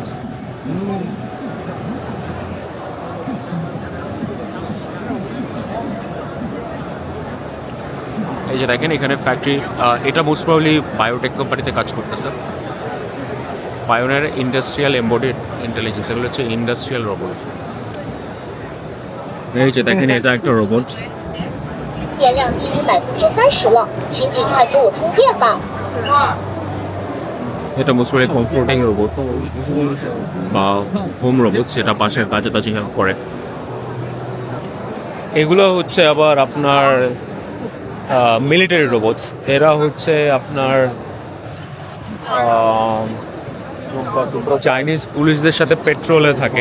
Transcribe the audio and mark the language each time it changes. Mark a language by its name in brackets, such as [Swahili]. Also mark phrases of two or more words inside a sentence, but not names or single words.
[Bangla] এই যে দেখেন এখানে ফ্যাক্টরি, এটা [English] most probably biotech companyতে [Bangla] কাজ করতেছে। [English] Pioneer Industrial Embedded Intelligence, [Bangla] এগুলো হচ্ছে [English] industrial robot. [Bangla] এই যে দেখেন এটা একটা রোবট। [Chinese] 电量低于30%了，请尽快给我充电吧。 [Bangla] এটা [English] most probably comforting robot [Bangla] বা [English] home robot, [Bangla] সেটা পাশের কাজে টাজে হেল্প করে। এগুলো হচ্ছে আবার আপনার [English] military robots. [Bangla] এরা হচ্ছে আপনার চাইনিজ পুলিশদের সাথে পেট্রোলে থাকে।